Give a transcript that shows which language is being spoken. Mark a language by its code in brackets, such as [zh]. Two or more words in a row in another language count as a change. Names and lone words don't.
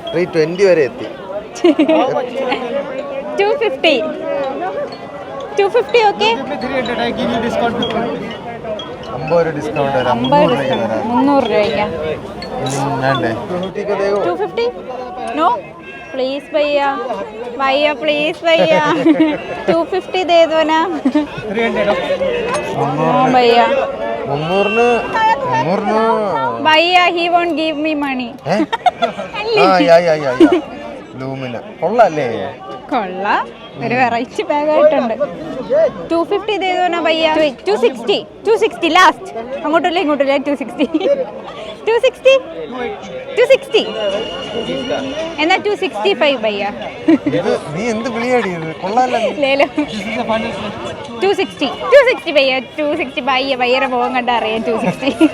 [ml] 320 വരെ എത്തി. 250 ഓക്കെ. 50 ഡിസ്കൗണ്ട് 300 രൂപയ്ക്ക്. [hi] 250 നോ प्लीज भैया, भैया प्लीज भैया 250 दे दो ना. 300 भैया. 300 [en] भैया he won't give me money. [ml] ലൂമിന കൊള്ളാല്ലേ? കൊള്ളാം, ഒരു [en] variety bag [ml] ആയിട്ടുണ്ട്. 250 [hi] दे दो ना भैया. [ml] 260 ലാസ്റ്റ്. അങ്ങോട്ടല്ലേ ഇങ്ങോട്ടല്ലേ? 260 എന്നാ 265 ഭയ്യ. നീ എന്ത് വിളിയാടിയത്? കൊള്ളാല്ലേ? 260 ഭയ്യ. 260 ഭയ്യയുടെ മുഖം കണ്ട അറിയാം. 260.